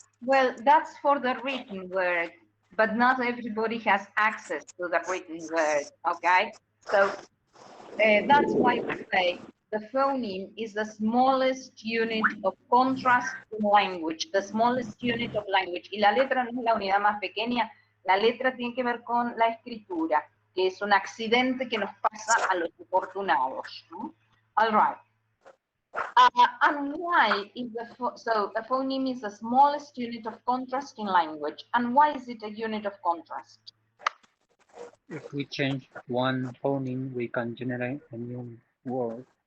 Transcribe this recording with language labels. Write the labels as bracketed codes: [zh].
[en] Well, that's for the written word, but not everybody has access to the written word, okay? So that's why we say the phoneme is the smallest unit of contrast in language, the smallest unit of language. [es] Y la letra no es la unidad más pequeña, la letra tiene que ver con la escritura, que es un accidente que nos pasa a los afortunados, ¿no? [en] All right. And why is so a phoneme is the smallest unit of contrast in language, and why is it a unit of contrast? If we change one phoneme, we can generate a new word.